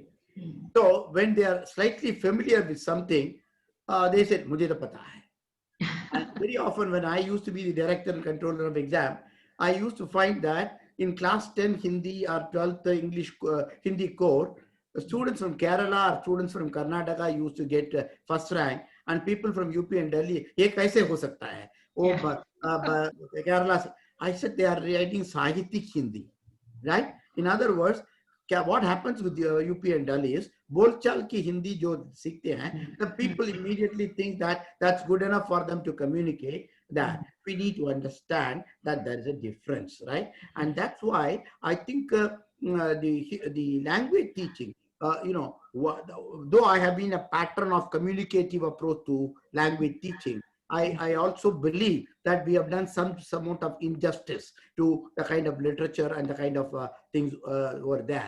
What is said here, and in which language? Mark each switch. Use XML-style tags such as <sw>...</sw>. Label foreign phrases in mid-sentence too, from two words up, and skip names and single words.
<en>So when they are slightly familiar with something, they said,</en> <hi>"मुझे तो पता है."</hi> <en>And very often when I used to be the director and controller of exam, I used to find that in class 10 Hindi or 12th English Hindi core, students from Kerala or students from Karnataka used to get first rank, and people from UP and Delhi,</en> <hi>ये कैसे हो सकता है?</hi> <en>Kerala. I said they are writing</en> <hi>साहित्यिक हिंदी,</hi> <en>right? In other words, what happens with the UP and Delhi is,</en> <hi>बोलचाल की हिंदी जो सीखते हैं,</hi> <en>the people immediately think that that's good enough for them to communicate. That we need to understand that there is a difference, right? And that's why I think the language teaching, though I have been a pattern of communicative approach to language teaching, I also believe that we have done some amount of injustice to the kind of literature and the kind of things over there.</en>